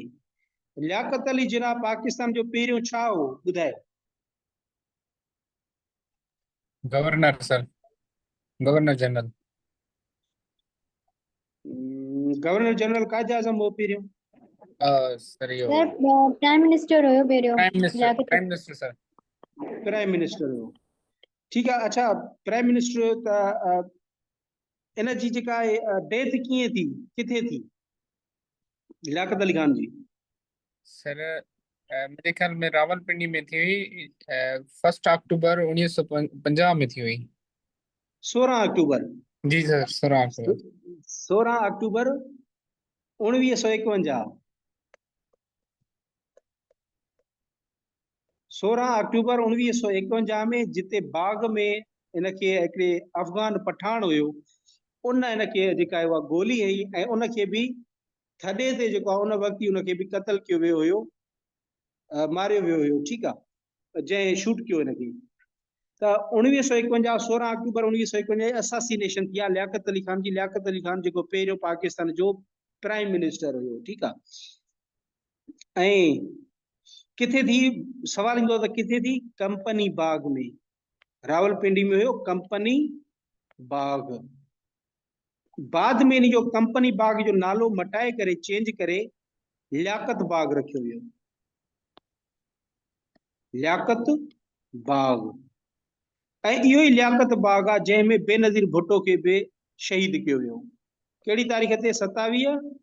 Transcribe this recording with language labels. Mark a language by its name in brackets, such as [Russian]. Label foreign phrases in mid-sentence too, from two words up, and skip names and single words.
[Sindhi] लियाकत अली जिन्ना पाकिस्तान जो पहिरियों छा हो, ॿुधायो? [English] Governor sir, governor general. governor general [Sindhi] कायदे आज़म हो पहिरियों? [English] sir yo sir prime minister हुयो पहिरियों, Prime minister sir. prime minister हो, [Sindhi] ठीकु आहे। अच्छा, [English] prime minister [Sindhi] त इन जी जेका आहे डेथ कीअं थी, किथे थी लियाकत अली खान जी? [Urdu] سر میرے خیال میں راولپنڈی میں تھی ہوئی، 1 اکتوبر 1950 میں تھی ہوئی. 16 اکتوبر? جی سر، 16 اکتوبر. 16 اکتوبر 1951. 16 اکتوبر 1951 میں, [Sindhi] जिते बाग में इनखे हिकिड़े अफ़गान पठान हुयो, उन इनखे जेका आहे उहा गोली हई, ऐं उनखे बि थॾे ते जेको आहे उन वक़्तु ई उनखे बि क़तल कयो वियो हुयो, मारियो वियो हुयो, ठीकु आहे, जंहिं शूट कयो हिनखे। त 1951, 16 अक्टूबर 1951 असासीनेशन थी आहे लियाकत अली खान जी। लियाकत अली खान जेको पहिरियों पाकिस्तान जो [English] prime minister [Sindhi] हुयो, ठीकु आहे। ऐं किथे थी? सवाल ईंदो त किथे थी? कंपनी बाग में, रावलपिंडी में हुयो कंपनी बाग। बाद में इन जो कंपनी बाग जो नालो मटाए करे, चेंज करे लियाकत बाग रखियो वियो, लियाकत बाग। ऐं इहो ई लियाकत बाग आहे जंहिंमें बेनज़ीर भुट्टो खे बि शहीद कयो वियो। कहिड़ी तारीख़ ते? 27